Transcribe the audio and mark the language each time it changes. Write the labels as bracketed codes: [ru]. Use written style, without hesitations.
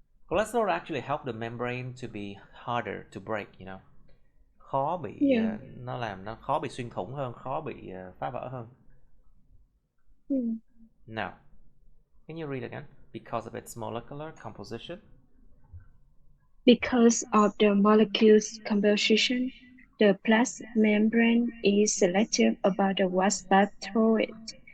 [en] Cholesterol actually help the membrane to be harder to break, you know. [vi] Khó bị nó làm nó khó bị xuyên thủng hơn, khó bị phá vỡ hơn. [en] Now, can you read again? Because of its molecular composition. Because of the molecule's composition, the plasma membrane is selective about the what's path through it.